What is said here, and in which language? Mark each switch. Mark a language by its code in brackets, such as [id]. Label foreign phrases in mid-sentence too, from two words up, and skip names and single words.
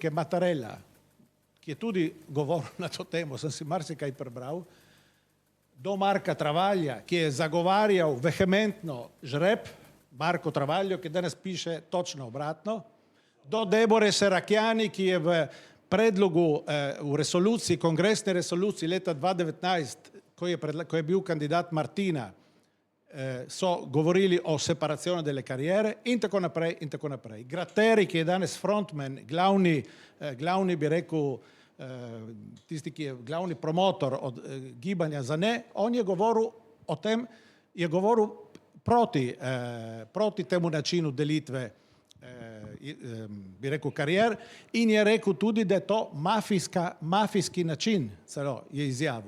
[sl] Mattarella, ki je tudi govoril na to temo, sem si marsikaj prebral, do Marka Travaglja, ki je zagovarjal vehementno žreb, Marko Travaglio, ki danes piše točno obratno, do Debore Serracchiani, ki je v predlogu v resoluciji, kongresni resoluciji leta 2019, ko je bil kandidat Martina, so govorili o [it] separazione delle carriere [sl] in tako naprej in tako naprej. Gratteri, ki je danes frontman, glavni bi rekel, tisti, ki je glavni promotor od gibanja za ne, on je govoril o tem, je govoril proti temu načinu delitve, bi rekel, karier in je rekel tudi, da je to mafijski način, celo je izjavil.